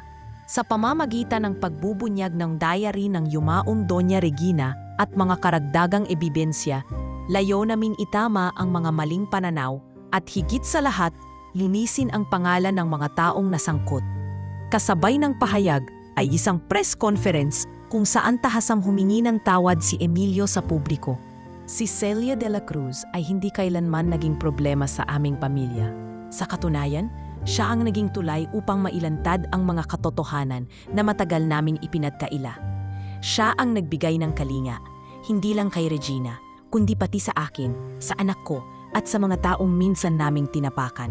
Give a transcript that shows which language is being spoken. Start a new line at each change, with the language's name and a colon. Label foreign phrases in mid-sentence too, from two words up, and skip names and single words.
Filipino: Sa pamamagitan ng pagbubunyag ng diary ng yumaong Doña Regina at mga karagdagang ebidensya, layo naming itama ang mga maling pananaw at higit sa lahat, linisin ang pangalan ng mga taong nasangkot. Kasabay ng pahayag ay isang
English: press conference
Filipino: kung saan tahasang humingi ng tawad si Emilio sa publiko. Si Celia de la Cruz ay hindi kailanman naging problema sa aming pamilya. Sa katunayan, siya ang naging tulay upang mailantad ang mga katotohanan na matagal naming ipinagkaila. Siya ang nagbigay ng kalinga, hindi lang kay Regina, kundi pati sa akin, sa anak ko, at sa mga taong minsan naming tinapakan.